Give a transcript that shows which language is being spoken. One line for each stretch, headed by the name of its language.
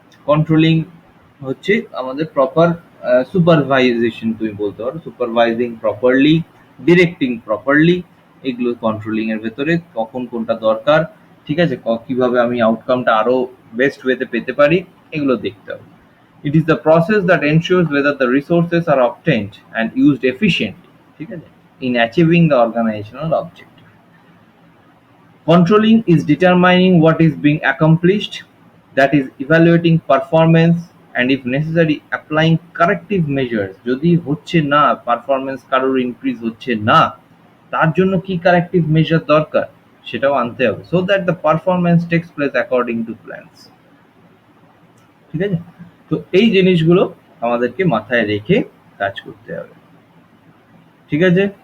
Bangla: Controlling হচ্ছে আমাদের proper সুপারভাইজেশন, তুমি বলতে পারো সুপারভাইজিং প্রপারলি, ডিরেক্টিং প্রপারলি, এগুলো কন্ট্রোলিং এর ভেতরে কখন কোনটা দরকার, ঠিক আছে? কিভাবে আমি আউটকামটা আরো বেস্ট ওয়েতে পেতে পারি, এগুলো দেখতে হবে।
English: It is the process that ensures whether the resources are obtained and used efficiently,
Bangla: ঠিক আছে,
English: in achieving the organizational objective. Controlling is determining what is being accomplished, that is evaluating performance and if necessary applying corrective measures.
Bangla: যদি হচ্ছে না performance, কারোর increase হচ্ছে না, তার জন্য কি কারেক্টিভ মেজার দরকার সেটাও আনতে হবে,
English: so that the performance takes place according to plans,
Bangla: ঠিক আছে? তো এই জিনিসগুলো আমাদেরকে মাথায় রেখে কাজ করতে হবে, ঠিক আছে?